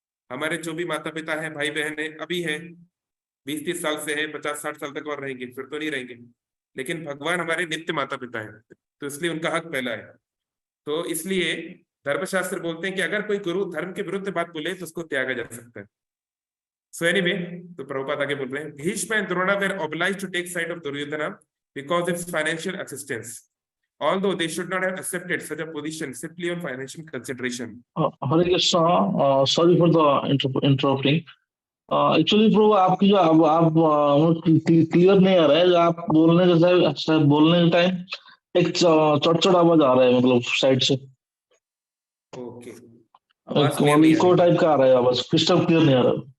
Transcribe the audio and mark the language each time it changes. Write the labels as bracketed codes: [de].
[hi] हमारे जो भी माता पिता हैं, भाई बहन है, अभी है 20-30 साल से है, 50-60 साल तक और रहेंगे, फिर तो नहीं रहेंगे, लेकिन भगवान हमारे नित्य माता पिता हैं, तो इसलिए उनका हक पहला है। तो इसलिए धर्मशास्त्र बोलते हैं कि अगर कोई गुरु धर्म के विरुद्ध बात बोले तो उसको त्यागा जा सकता है। [en] So anyway, [hi] तो प्रभुपाद आगे बोल रहे हैं, [en] Bhishma and Drona were obliged to take side of Duryodhana because of his financial assistance, although they should not have accepted such a position simply on financial consideration. Hare Krishna, sorry for the interrupting. [hi] Actually प्रभु आपकी जो आप clear नहीं आ रहा है, आप बोलने के बोलने के टाइम एक चटचट आवाज आ रहा है, मतलब साइड से ओके, इको टाइप का आ रहा है आवाज, क्रिस्टल क्लियर नहीं आ रहा।